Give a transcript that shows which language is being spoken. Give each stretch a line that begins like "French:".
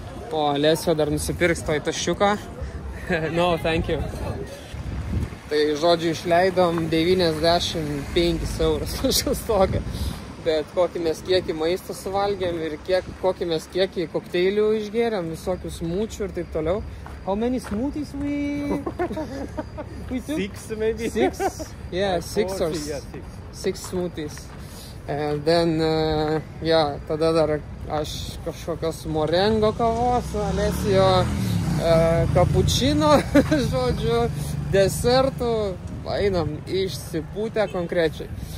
Lithuanian: O Alessio dar nusipirks toj taščiuką.
English: No, thank you.
Lithuanian: Tai žodžiu išleidom 95 eurus už tokią. Bet kokį mes kiekį maisto suvalgėm ir kokį mes kiekį kokteilių išgėrėm, visokių smučių ir taip toliau.
English: How many smoothies we took? 6 maybe? 6? Yeah, 6 or 6 smoothies. And then,
Lithuanian: tada dar aš kažkokios morengo kavos, Alessio kapučino, žodžiu, desertų, einam išsipūtę konkrečiai.